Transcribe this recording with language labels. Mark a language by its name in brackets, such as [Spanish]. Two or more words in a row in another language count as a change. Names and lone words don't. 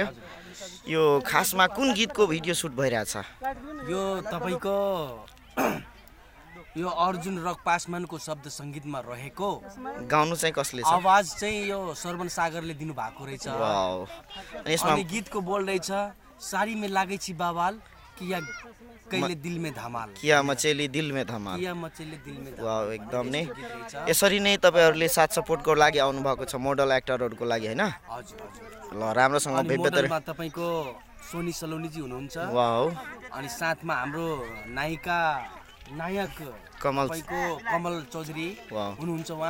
[Nepali] यो खासमा कुन गीतको भिडियो सुट भइरहेछ? यो तपाईको यो अर्जुन रक पासवानको शब्द संगीतमा रहेको गाउनु चाहिँ कसले छ? आवाज चाहिँ यो श्रवण सागरले दिनु भएको रहेछ। वाउ। अनि यसमा गीतको बोल रहेछ [Maithili] साडी में लागै छी बाबाल, किया कहिले दिल में धमाल, किया मचेली दिल में धमाल। [Nepali] वाउ, एकदम नै यसरी नै तपाईहरुले साथ सपोर्टको लागि आउनु भएको छ मोडल एक्टरहरुको लागि, हैन? हजुर। ल राम्रोसँग मोडलमा तपाईको सोनी सलोनी जी हुनुहुन्छ। वाउ। अनि साथमा हाम्रो नायक कमल चौधरी हुनुहुन्छ उहाँ।